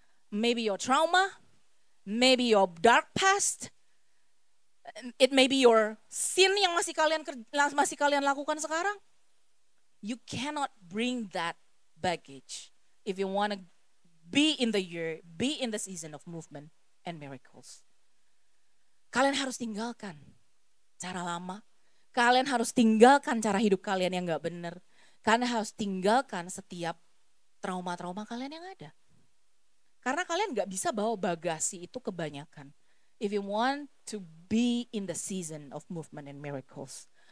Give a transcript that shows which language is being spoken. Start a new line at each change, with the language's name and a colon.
English: Maybe your trauma, maybe your dark past, it may be your sin
Indonesian: yang masih kalian lakukan sekarang.
English: You cannot bring that baggage if you want to be in the year, be in the season of movement and miracles.
Indonesian: Kalian harus tinggalkan cara lama. Kalian harus tinggalkan cara hidup kalian yang gak benar. Kalian harus tinggalkan setiap trauma-trauma kalian yang ada. Karena kalian gak bisa bawa bagasi itu kebanyakan.
English: If you want to be in the season of movement and miracles.